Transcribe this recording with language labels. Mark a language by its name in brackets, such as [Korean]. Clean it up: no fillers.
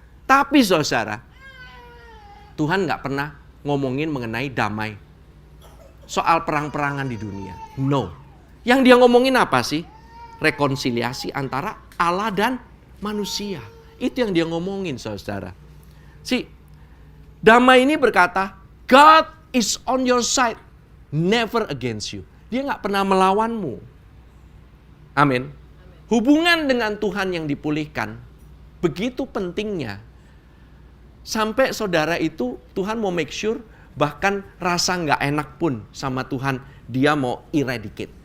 [Indonesian] Tapi saudara, Tuhan nggak pernah ngomongin mengenai damai. Soal perang-perangan di dunia. No. Yang dia ngomongin apa sih? Rekonsiliasi antara Allah dan manusia. Itu yang dia ngomongin, saudara. Damai ini berkata, [English] God is on your side, never against you. [Indonesian] Dia nggak pernah melawanmu. Amin. Hubungan dengan Tuhan yang dipulihkan, begitu pentingnya. Sampai saudara itu, Tuhan mau make sure, bahkan rasa nggak enak pun sama Tuhan, dia mau eradicate.